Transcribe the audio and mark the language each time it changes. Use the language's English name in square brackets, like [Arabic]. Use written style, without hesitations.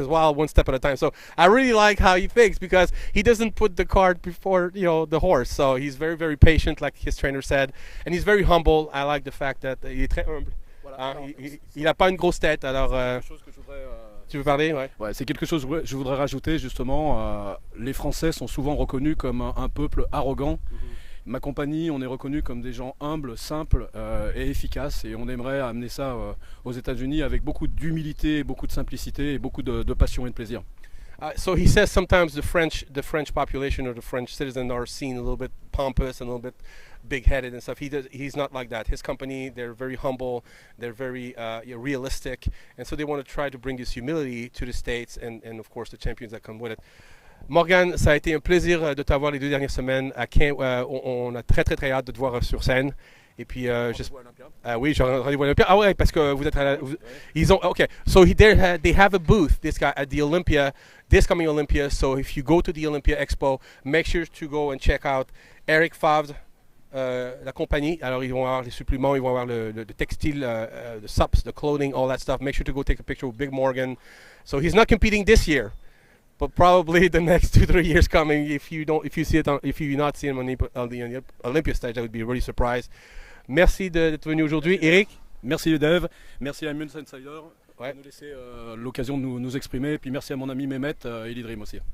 [English] He says, well, one step at a time. So I really like how he thinks, because he doesn't put the cart before, the horse. So he's very, very patient, like his trainer said. And he's very humble. I like the fact that [French] il est très humble. Voilà, il n'a pas une grosse tête. Alors, tu veux parler? Ouais, c'est quelque chose que je voudrais rajouter, justement. Les Français sont souvent reconnus comme un peuple arrogant. Ma compagnie, on est reconnu comme des gens humbles, simples et efficaces, et on aimerait amener ça aux États-Unis avec beaucoup d'humilité, beaucoup de simplicité et beaucoup de passion et de plaisir. [English] So he says sometimes the French population or the French citizens are seen a little bit pompous and a little bit big-headed and stuff. He's not like that. His company, they're very humble, they're very realistic, and so they want to try to bring this humility to the States and of course the champions that come with it. [French] Morgan, ça a été un plaisir de t'avoir les 2 dernières semaines. On a très très très hâte de te voir sur scène. Et puis, oui, j'ai rendez-vous à l'Olympia. Ah ouais, parce que vous êtes ils ont, [English] okay, so they have a booth, this guy, at the Olympia, this coming Olympia. So if you go to the Olympia Expo, make sure to go and check out Eric Favre, la compagnie. [French] Alors, ils vont avoir les suppléments, ils vont avoir le textile, [English] the subs, the clothing, all that stuff. Make sure to go take a picture with Big Morgan. So he's not competing this year, but probably the next 2-3 years coming. If you not see him on the Olympia stage, that would be really surprised. [French] Merci d'être venu aujourd'hui, Eric. Merci Dave, merci à Munz Insider de nous laisser l'occasion de nous exprimer. Et puis merci à mon ami Mehmet et Lidrim aussi.